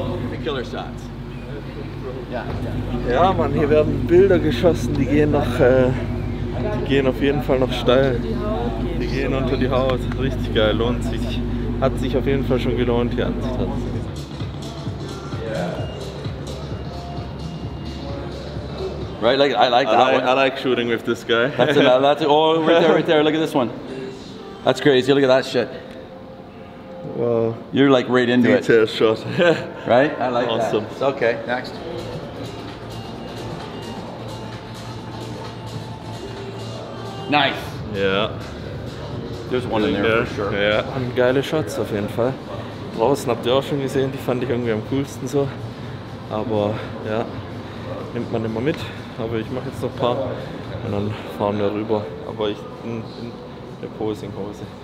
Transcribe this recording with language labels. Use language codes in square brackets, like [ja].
[en] The killer shots. Yeah. [de] Ja, Mann, hier werden Bilder geschossen, die gehen auf jeden Fall noch steil. Die gehen unter die Haut. Richtig geil, lohnt sich. Hat sich auf jeden Fall schon gelohnt hier anzutanzen. [en] Right, like I like that one. I like shooting with this guy. That's oh, right there. Look at this one. That's crazy. Look at that shit. Wow. You're like right into it, Detail shot. right? I like Awesome. that. It's okay. Next. Nice. [de] Ja. [en] There's one in there for sure. [de] Ja, haben geile Shots auf jeden Fall. Draußen habt ihr auch schon gesehen, die fand ich irgendwie am coolsten so. Aber ja, nimmt man immer mit. Aber ich mache jetzt noch ein paar und dann fahren wir rüber. Aber ich in der Posing-Hose.